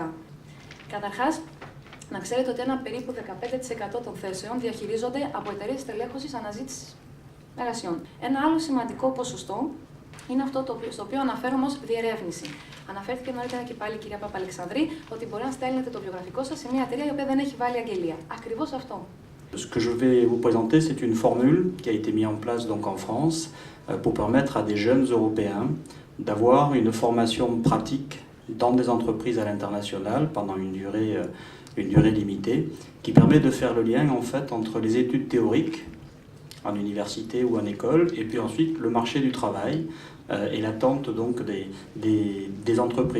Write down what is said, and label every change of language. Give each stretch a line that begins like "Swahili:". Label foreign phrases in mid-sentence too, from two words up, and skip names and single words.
Greek: Καταρχάς, να ξέρετε ότι ένα περίπου 15% των θέσεων διαχειρίζονται από εταιρείες τελέχωσης αναζήτησης εργασιών. Ένα άλλο σημαντικό ποσοστό είναι αυτό στο οποίο αναφέρομαι ως διερεύνηση. Αναφέρθηκε νωρίτερα και πάλι η κυρία Παπαλεξανδρή ότι μπορεί να στέλνετε το βιογραφικό σας σε μια εταιρεία η οποία δεν έχει βάλει αγγελία. Ακριβώς αυτό.
French: Ce que je vais vous présenter, c'est une formule qui a été mise en place donc en France pour permettre à des jeunes Européens d'avoir une formation pratique dans des entreprises à l'international pendant une durée limitée, qui permet de faire le lien en fait entre les études théoriques en université ou en école, et puis ensuite le marché du travail et l'attente donc des entreprises.